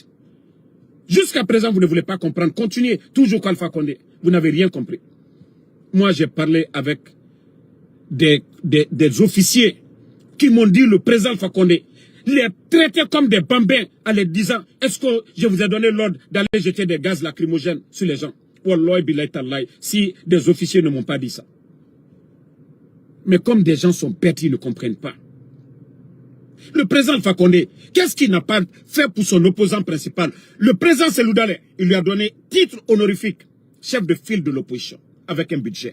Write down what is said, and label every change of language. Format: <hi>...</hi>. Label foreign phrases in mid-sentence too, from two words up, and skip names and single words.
<fr>Jusqu'à présent, vous ne voulez pas comprendre. Continuez, toujours Alpha Condé. Vous n'avez rien compris. Moi, j'ai parlé avec des officiers qui m'ont dit le président Alpha Condé les traitait comme des bambins en les disant, est-ce que je vous ai donné l'ordre d'aller jeter des gaz lacrymogènes sur les gens?</fr> <ar>والله بالله تالله,</ar> <fr>si des officiers ne m'ont pas dit ça. Mais comme des gens sont bêtes, ils ne comprennent pas. Le président Alpha Condé, qu'est-ce qu'il n'a pas fait pour son opposant principal? Le président Cellou Dalein, il lui a donné titre honorifique, chef de file de l'opposition, avec un budget.</fr>